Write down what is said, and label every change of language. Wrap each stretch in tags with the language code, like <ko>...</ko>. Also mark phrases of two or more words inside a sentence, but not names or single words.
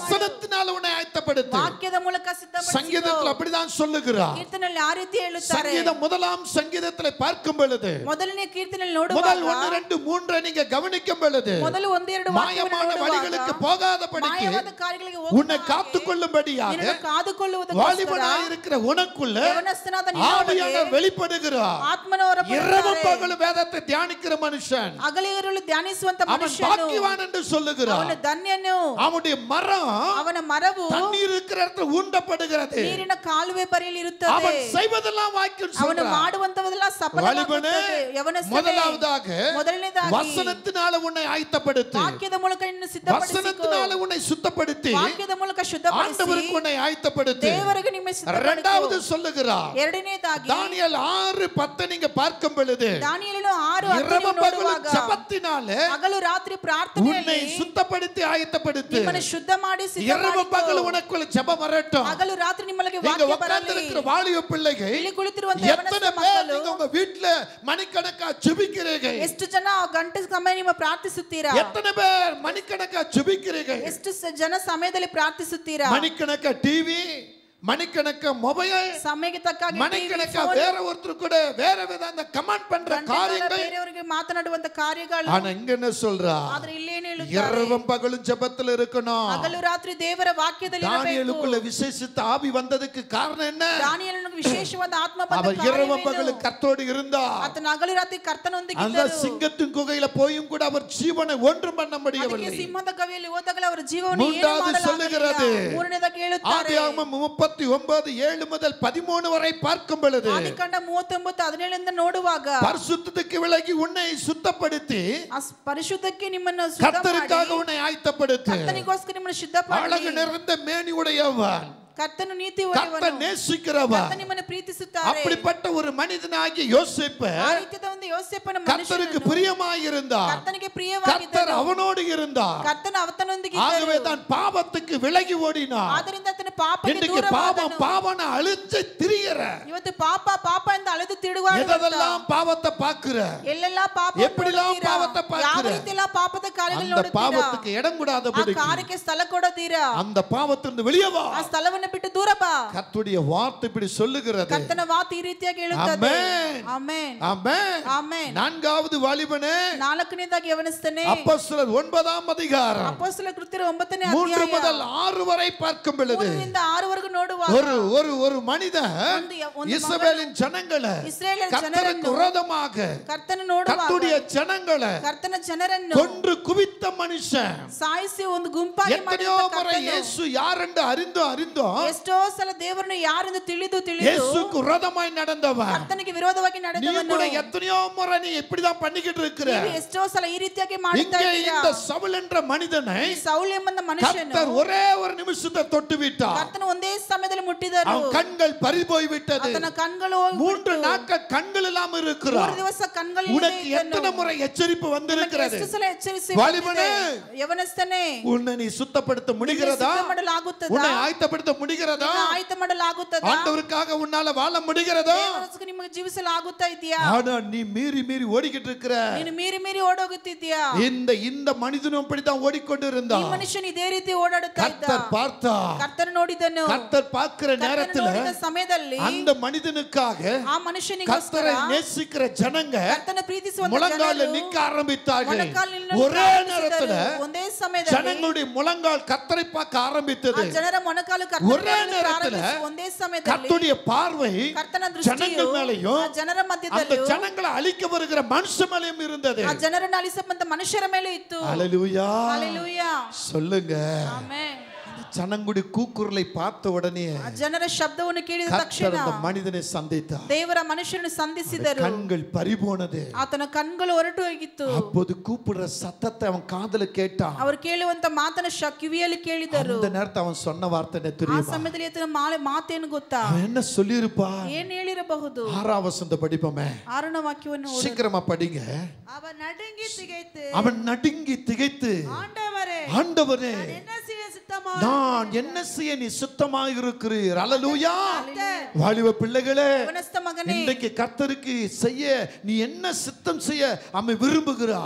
<ta>வசனத்தினால் உன்னை ஆயத்தப்படுத்து.</ta> <kn>ವಾಕ್ಯದ ಮೂಲಕ ಸಿದ್ಧಪಡಿಸು.</kn> <ta>சங்கீதத்தில் அப்படிதான் சொல்லுகிறார்.</ta> <kn>ಕೀರ್ತನೆಯಲ್ಲಿ ಆ ರೀತಿ ಹೇಳುತ್ತಾರೆ.</kn> <ta>சங்கீதம் 1ஆம் சங்கீதத்தில் பார்க்கும் பொழுது</ta> <kn>ಮೊದಲನೇ ಕೀರ್ತನೆಯಲ್ಲಿ ನೋಡುವಾಗ</kn> <ta>முதல் 1 2 3 நீங்க கவனிக்கும் பொழுது</ta> <kn>ಮೊದಲು 1 2</kn> <ta>மாயமான வழிகளுக்கு போகாதபடிக்கு</ta> <kn>ಮಾಯವಾದ ಕಾರ್ಯಗಳಿಗೆ</kn> <ta>உன்னை காத்துக்கொள்ளும்படியாக</ta> <kn>ನಿನ್ನನ್ನು ಕಾದುಕೊಳ್ಳುವುದಕ್ಕೋಸ್ಕರ</kn> <ta>வாலிபனாய் இருக்கிற உனக்குள்ள</ta> <kn>ಯವನಸ್ಥನಾದ</kn> <ta>ஆவியானவர் வெளிப்படுகிறார்.</ta> <kn>ಆತ್ಮನು</kn> <ta>இரவும் பகலும் வேதத்தை தியானிக்கிற மனுஷன்</ta> <kn>ಹಗಲಿರುಳು ಧ್ಯಾನಿಸುವಂತ</kn> <ta>அவன்</ta> <kn>ಮನುಷ್ಯನು</kn> <ta>பாக்கியவான் என்று சொல்லுகிறார்.</ta> <kn>ಅವನ ಧನ್ಯನು.</kn> <ta>அவனுடைய மரம்</ta> <kn>ಅವನ ಮರವು</kn> <ta>தண்ணீர் இருக்கிற இடத்துல ஊண்டப்படுகிறது.</ta> <kn>ನೀರಿನ ಕಾಲುವೆ ಬರಿಯಲ್ಲಿ ಇರುತ್ತದೆ.</kn> <ta>அவன் செய்வதெல்லாம் வாய்க்கும்</ta> <kn>ಅವನು</kn> <ta>சொல்றார்.</ta> <kn>ಮಾಡುವಂತದೆಲ್ಲ ಸಫಲವಾಗುತ್ತದೆ. ಯವನಸ್ಥನೇ,</kn> <ta>முதலாவதாக</ta> <kn>ಮೊದಲನೇದಾಗಿ</kn> <ta>வசனத்தினால உன்னை ஆயத்தப்படுத்து.</ta> <kn>ವಾಕ್ಯದ ಮೂಲಕ ನಿನ್ನನ್ನು ಸಿದ್ಧಪಡಿಸಿಕೋ.</kn> <ta>வசனத்தினால உன்னை சுத்தப்படுத்தி</ta> <kn>ವಾಕ್ಯದ ಮೂಲಕ ಶುದ್ಧಪಡಿಸಿ</kn> <ta>ஆண்டவருக்கு உன்னை ஆயத்தப்படுத்து.</ta> <kn>ದೇವರಿಗೆ ನಿಮ್ಮನ್ನು ಸಿದ್ಧಪಡಿಸು.</kn> <ta>இரண்டாவது சொல்லுகிறார்.</ta> <kn>ಎರಡನೇದಾಗಿ</kn> <ta>தானியேல் 6:10 நீங்க பார்க்கும் பொழுது</ta> <kn>ದಾನಿಯೇಲನು 6:10</kn> <ta>இரவு பகலும்</ta> <kn>ನೋಡುವಾಗ</kn> <ta>ஜெபத்தினால</ta> <kn>ಹಗಲು ರಾತ್ರಿ</kn> <ta>உன்னை</ta> <kn>ಪ್ರಾರ್ಥನೆಯಲ್ಲಿ</kn> <ta>சுத்தப்படுத்தி ஆயத்தப்படுத்து.</ta> <kn>ನಿಮ್ಮನ್ನು ಶುದ್ಧ ಮಾಡಿ ಸಿದ್ಧ</kn> <ta>இரவு</ta> <kn>ಮಾಡಿಕೋ.</kn> <ta>பகலும் உனக்குள்ள ஜெபம் வரட்டும்.</ta> <kn>ಹಗಲು ರಾತ್ರಿ ನಿಮ್ಮೊಳಗೆ</kn> <ta>நீங்க</ta> <kn>ವಾಕ್ಯ</kn> <ta>உட்கார்ந்து</ta> <kn>ಬರಲಿ.</kn> <ta>இருக்கிற வாலிப பிள்ளைகள்</ta> <kn>ಇಲ್ಲಿ ಕುಳಿತಿರುವಂತ</kn> <ta>எத்தனை</ta> <kn>ಯವನಸ್ಥ</kn> <ta>பேர்</ta> <kn>ಮಕ್ಕಳು</kn> <ta>நீங்க உங்க வீட்ல மணிக்கணக்கா ஜெபிக்கிறீங்க?</ta> <kn>ಎಷ್ಟು ಜನ ಗಂಟೆ ಸಮಯ ನಿಮ್ಮ ಪ್ರಾರ್ಥಿಸುತ್ತೀರಾ?</kn> <ta>எத்தனை பேர் மணிக்கணக்கா ஜெபிக்கிறீங்க?</ta> <kn>ಎಷ್ಟು ಜನ ಸಮಯದಲ್ಲಿ ಪ್ರಾರ್ಥಿಸುತ್ತೀರಾ?</kn> <ta>மணிக்கணக்கா டிவி, மணிக்கணக்கா மொபைல்,</ta> <kn>ಸಮಯಕ್ಕೆ ತಕ್ಕಾಗಿ</kn> <ta>மணிக்கணக்கா வேற ஒருத்தர் கூட வேற விதமான கமெண்ட் பண்ற காரியங்கள்,</ta> <kn>ಬೇರೆಯವರಿಗೆ ಮಾತನಾಡುವಂತ ಕಾರ್ಯಗಳು.</kn> <ta>ஆனா இங்க என்ன சொல்றா?</ta> <kn>ಆದ್ರೆ ಇಲ್ಲಿ ಏನು ಹೇಳುತ್ತಾರೆ?</kn> <ta>இரவும் பகலும் ஜெபத்துல இருக்கணும்.</ta> <kn>ಹಗಲು ರಾತ್ರಿ ದೇವರ ವಾಕ್ಯದಲ್ಲಿ ಇರಬೇಕು.</kn> <ta>தானியேலுக்குள்ள விசேஷித்த ஆவி வந்ததுக்கு காரணம் என்ன?</ta> <kn>ದಾನಿಯೇಲನಿಗೆ ವಿಶೇಷವಾದ ಆತ್ಮ ಬಂದ</kn> <ta>அவர் இரவும் பகலும் கர்த்தரோடு இருந்தார்.</ta> <kn>ಆತನ ಹಗಲು ರಾತ್ರಿ ಕರ್ತನೊಂದಿಗೆ</kn> <ta>அந்த சிங்கத்தின் குகையில போயும் கூட அவர் ஜீவனை ஒன்றும் பண்ண முடியவில்லை.</ta> <kn>ಸಿಂಹದ ಗವಿಯಲ್ಲಿ ಹೋದಾಗಲೇ ಅವರ ಜೀವವನ್ನು ಏನು</kn> <ta>மூன்றாவது சொல்லுகிறது.</ta> <kn>ಮೂರನೇದಾಗಿ ಹೇಳುತ್ತಾರೆ.</kn> <ta>ஆதியாகமம் 39:7 முதல் 13 வரை பார்க்கும் பொழுது</ta> <kn>ಆದಿಕಾಂಡ 39:17 ನೋಡುವಾಗ</kn> <ta>பரிசுத்தத்துக்கு விலகி உன்னை சுத்தப்படுத்தி</ta> <kn>ಪರಿಶುದ್ಧಕ್ಕೆ ನಿಮ್ಮನ್ನು ಶುದ್ಧ ಮಾಡಿ</kn> <ta>கர்த்தருக்காக உன்னை ஆயத்தப்படுத்து.</ta> <kn>ಕರ್ತನಿಗೋಸ್ಕರ ನಿಮ್ಮನ್ನು ಶುದ್ಧ ಮಾಡಿ.</kn> <ta>அழகு நிறைந்த மேனி உடையவன்,</ta> <kn>ಕರ್ತನು ನೀತಿ</kn> <ta>கர்த்தர்</ta> <kn>ಉಳ್ಳವನು,</kn> <ta>நேசிக்கிறவன்.</ta> <kn>ಕರ್ತನು ನಿಮ್ಮನ್ನು ಪ್ರೀತಿಸುತ್ತಾರೆ.</kn> <ta>அப்படிப்பட்ட ஒரு மனிதனாகிய யோசேப்பு</ta> <kn>ಆ ರೀತಿಯಾದ ಒಂದು ಯೋಸೇಫನ</kn> <ta>கர்த்தருக்கு பிரியமாய் இருந்தார்.</ta> <kn>ಕರ್ತನಿಗೆ</kn> <ta>கர்த்தர்</ta> <kn>ಪ್ರಿಯವಾಗಿದ್ದನು.</kn> <ta>அவனோடு இருந்தார்.</ta> <kn>ಕರ್ತನು ಅವನೊಂದಿಗೆ</kn> <ta>ஆகவே</ta> <kn>ಇದ್ದನು.</kn> <ta>தான் பாவத்துக்கு விலகி ஓடினார்.</ta> <kn>ಆದ್ದರಿಂದ ಆತನ ಪಾಪಕ್ಕೆ</kn> <ta>இன்னைக்கு பாவம்</ta> <kn>ದೂರವಾದನು.</kn> <ta>பாவனை அழிச்சு திரியற.</ta> <kn>ಇವತ್ತು ಪಾಪ ಎಂದು ಅಳೆದು ತಿರುಗಾಡುವಂತ</kn> <ta>எதெல்லாம் பாவத்தை பாக்குற,</ta> <kn>ಎಲ್ಲೆಲ್ಲ ಪಾಪ</kn> <ta>எப்படிலாம் பாவத்தை</ta> <kn>ಯಾವ</kn> <ta>பார்க்கிற,</ta> <kn>ರೀತಿಯೆಲ್ಲ ಪಾಪದ ಕಾರ್ಯಗಳನ್ನು</kn> <ta>அந்த</ta> <kn>ನೋಡುತ್ತೀರಾ?</kn> <ta>பாவத்துக்கு இடம்</ta> <kn>ಆ</kn> <ta>கூடாதபடி</ta> <kn>ಕಾರ್ಯಕ್ಕೆ ಸ್ಥಳ ಕೊಡೋದೀರಾ?</kn> <ta>அந்த பாவத்திலிருந்து வெளியே வா.</ta> <kn>ಆ ಸ್ಥಳವನ್ನು ಬಿಟ್ಟು ದೂರ ಬಾ.</kn> <ta>கர்த்தருடைய வார்த்தை இப்படி சொல்லுகிறது.</ta> <kn>ಕರ್ತನ ಮಾತು ಈ ರೀತಿಯಾಗಿ ಹೇಳುತ್ತದೆ. ಆಮೆನ್. ಆಮೆನ್.</kn> <ta>ஆமென்.</ta> <kn>ಆಮೆನ್.</kn> <ta>நான்காவது வாலிபனே,</ta> <kn>ನಾಲ್ಕನೇದಾಗಿ ಯವನಸ್ಥನೇ,</kn> <ta>அப்போஸ்தலர் 9ஆம் அதிகாரம்</ta> <kn>ಅಪೊಸ್ತಲರ ಕೃತ್ಯರು 9ನೇ</kn> <ta>3</ta> <kn>ಅಧ್ಯಾಯ</kn> <ta>முதல் 6 வரை பார்க்கும் பொழுது</ta> <kn>3 ರಿಂದ 6 ವರೆಗೂ ನೋಡುವಾಗ</kn> <ta>ஒரு மனிதன் இஸ்ரவேலின் ஜனங்களை</ta> <kn>ಇಸ್ರಾಯೇಲ್</kn> <ta>கர்த்தருக்கு</ta> <kn>ಜನರನ್ನು</kn> <ta>விரோதமாக</ta> <kn>ಕರ್ತನ ನೋಡುವಾಗ</kn> <ta>கர்த்தருடைய ஜனங்களை</ta> <kn>ಕರ್ತನ ಜನರನ್ನು</kn> <ta>கொன்று குவித்த மனுஷன்.</ta> <kn>ಸಾಯಿಸಿ ಒಂದು ಗುಂಪಾಗಿ</kn> <ta>எத்தனையோ முறை இயேசு யார் என்று அறிந்தோம்</ta> <kn>ಎಷ್ಟೋ ಸಲ ದೇವರನ್ನು ಯಾರೆಂದು ತಿಳಿದು</kn> <ta>இயேசுக்கு விரோதமாய் நடந்தவன்.</ta> <kn>ಕರ್ತನಿಗೆ ವಿರೋಧವಾಗಿ</kn> <ta>நீ</ta> <kn>ನಡೆದವನು.</kn> <ta>கூட எத்தனையோ முறை நீ இப்படிதான் பண்ணிக்கிட்டு இருக்கிற.</ta> <kn>ನೀವು ಎಷ್ಟೋ ಸಲ ಈ ರೀತಿಯಾಗಿ ಮಾಡುತ್ತಾ</kn> <ta>இங்கே</ta> <kn>ಇದ್ದೀರಾ.</kn> <ta>இந்த சவுல் என்ற மனிதனை</ta> <kn>ಸೌಲ್ ಎಂಬ ಮನುಷ್ಯನು</kn> <ta>கர்த்தர் ஒரே ஒரு நிமிஷத்தை தொட்டு விட்டார்.</ta> <kn>ಕರ್ತನ ಒಂದೇ ಸಮಯದಲ್ಲಿ ಮುಟ್ಟಿದರು.</kn> <ta>அவன் கண்கள் பறிபோய் விட்டது.</ta> <kn>ಆತನ ಕಣ್ಗಳು</kn> <ta>3 நாட்கள் கண்கள் இல்லாம இருக்கிறார்.</ta> <kn>3 ದಿವಸ ಕಣ್ಗಳು</kn> <ta>உனக்கு எத்தனை முறை எச்சரிப்பு வந்திருக்கிறது?</ta> <kn>ಎಷ್ಟು ಸಲ ಎಚ್ಚರಿಸಿ</kn> <ta>வாலிபனே,</ta> <kn>ಯವನಸ್ಥನೇ,</kn> <ta>உன்னை நீ சுத்தப்படுத்த முடிகிறதா?</ta> <kn>ಸಿದ್ಧ ಮಾಡಲಾಗುತ್ತದಾ?</kn> <ta>உன்னை ஆயத்தப்படுத்த முடிகிறதா?</ta> <kn>ಆಯತ ಮಾಡಲಾಗುತ್ತದಾ?</kn> <ta>ஆண்டவருக்காக உன்னால வாழ முடிகிறதா?</ta> <kn>ದೇವರಿಗೋಸ್ಕರ ನಿಮಗೆ ಜೀವಿಸಲಾಗುತ್ತಾ ಇದೆಯಾ?</kn> <ta>ஆனா நீ மீறி ஓடிக்கிட்டு இருக்கிற.</ta> <kn>ನೀನು ಮೀರಿ ಓಡೋಗುತ್ತಿದ್ದೀಯಾ?</kn> <ta>இந்த மனிதனும் அப்படிதான் ஓடிக்கொண்டு</ta> <kn>ಈ</kn> <ta>இருந்தான்.</ta> <kn>ಮನುಷ್ಯನು ಇದೇ ರೀತಿ ಓಡಾಡುತ್ತಾ ಇದ್ದ.</kn> <ta>கர்த்தர் பார்த்தார்.</ta> <kn>ಕರ್ತನು ನೋಡಿದನು.</kn> <ta>கர்த்தர் பார்க்கிற நேரத்துல</ta> <kn>ನೋಡಿದ ಸಮಯದಲ್ಲಿ</kn> <ta>அந்த மனிதனுக்காக</ta> <kn>ಆ ಮನುಷ್ಯನಿಗೋಸ್ಕರ</kn> <ta>கர்த்தரை நேசிக்கிற ஜனங்க</ta> <kn>ಕರ್ತನ ಪ್ರೀತಿಸುವಂತ</kn> <ta>முழங்கால</ta> <kn>ಜನರು</kn> <ta>நிக்க ஆரம்பித்தார்கள்.</ta> <kn>ಮೊಣಕಾಲಿನಲ್ಲಿ ನಿಲ್ಲಲು</kn> <ta>ஒரே</ta> <kn>ಪ್ರಾರಂಭಿಸಿದರು.</kn> <ta>நேரத்துல</ta> <kn>ಒಂದೇ ಸಮಯದಲ್ಲಿ</kn> <ta>ஜனங்களுடைய முழங்கால் கர்த்தரை பார்க்க ஆரம்பித்தது.</ta> <kn>ಆ ಜನರ ಮೊಣಕಾಲು</kn> <ta>ஒரே</ta> <kn>ಕರ್ತನನ್ನು</kn> <ta>நேரத்துல</ta> <kn>ಪ್ರಾರಂಭಿಸಿ ಒಂದೇ ಸಮಯದಲ್ಲಿ</kn> <ta>கர்த்தருடைய பார்வை</ta> <kn>ಕರ್ತನ ದೃಷ್ಟಿಯು</kn> <ta>ஜனங்கள் மேலயும்</ta> <kn>ಆ ಜನರ</kn> <ta>அந்த</ta> <kn>ಮಧ್ಯದಲ್ಲೂ</kn> <ta>ஜனங்களை அழிக்க வருகிற மனுஷ மேலயும் இருந்தது.</ta> <kn>ಆ ಜನರನ್ನು ಅಳಿಸಬಂತ ಮನುಷ್ಯರ ಮೇಲೆ ಇತ್ತು.</kn> <ta>ஹalleluya. ஹalleluya. சொல்லுங்க.</ta> <kn>ಆಮೆನ್.</kn> <ta>அந்த ஜனங்களுடைய கூக்குரலை பார்த்த உடனே</ta> <kn>ಜನರ ಶಬ್ದವನ್ನು ಕೇಳಿದ ತಕ್ಷಣ</kn> <ta>கர்த்தர் அந்த மனிதனை சந்தித்தார்.</ta> <kn>ದೇವರ ಮನುಷ್ಯನನ್ನು ಸಂಧಿಸಿದರು.</kn> <ta>கண்கள் பறிபோனது.</ta> <kn>ಆತನ ಕಣ್ಣುಗಳು ಹೊರಟು ಹೋಗಿತ್ತು.</kn> <ta>அப்போது கூப்பிடுற சத்தத்தை அவன் காதுல கேட்டான்.</ta> <kn>ಅವರು ಕೇಳುವಂತ ಮಾತನ್ನ ಕಿವಿಯಲ್ಲಿ ಕೇಳಿದರು.</kn> <ta>அந்த நேரத்துல அவன் சொன்ன வார்த்தை என்ன தெரியுமா?</ta> <kn>ಆ ಸಮಯದಲ್ಲಿ ಆತನ ಮಾತೇನು ಗೊತ್ತಾ?</kn> <ta>அவன் என்ன சொல்லிருப்பா?</ta> <kn>ಏನು ಹೇಳಿರಬಹುದು?</kn> <ta>6வது வசனத்தை படிப்போமே.</ta> <kn>6ನೇ ವಾಕ್ಯವನ್ನು ಓದಿ.</kn> <ta>சீக்கிரமா படிங்க. அவன் நடுங்கி திகைத்து ஆண்டவரே நான் என்ன செய்ய நீ சுத்தமாக இருக்கிறீர். அல்லேலூயா. வாலிப பிள்ளைகளே, இன்றைக்கு கர்த்தருக்கு செய்ய நீ என்ன சித்தம் செய்ய அம்மை விரும்புகிறாய்.</ta>